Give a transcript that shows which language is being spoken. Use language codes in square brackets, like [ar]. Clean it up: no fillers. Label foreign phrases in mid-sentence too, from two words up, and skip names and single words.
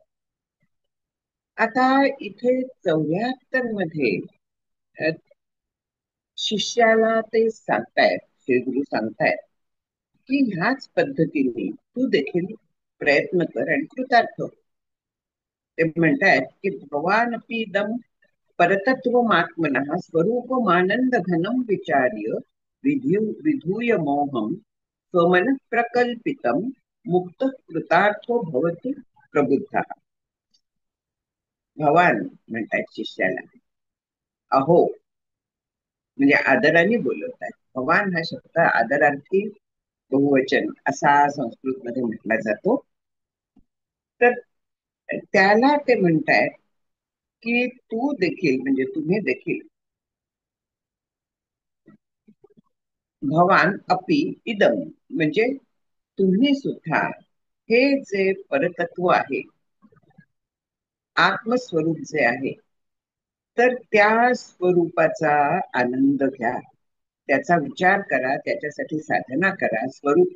[mr] आता इथे 74 मध्ये शिष्याला ते सांगतायत, श्रीगुरु सांगतायत की ह्याच पद्धतीने तू देखील प्रयत्न कर आणि कृतार्थ. ते म्हणतायत की [sa] भवानपि दम परतत्वमात्मनः स्वरूपमानंद घनम विचार्य विधूय मोहम स्वमन प्रकल्पितम मुक्त कृतार्थो भवति प्रबुद्ध. [mr] भवान म्हणतात शिष्याला, अहो म्हणजे आदराने बोलवतात. भवान हा शब्द आदरार्थी बहुवचन असा संस्कृत मध्ये म्हटला जातो. तर त्याला ते म्हणतायत की तू देखील म्हणजे तुम्ही देखील [sa] भवान अपि इदम [mr] म्हणजे तुम्ही सुद्धा हे जे परतत्व आहे, आत्मस्वरूप जे आहे, तर त्या स्वरूपाचा आनंद घ्या, त्याचा विचार करा, त्याच्यासाठी साधना करा.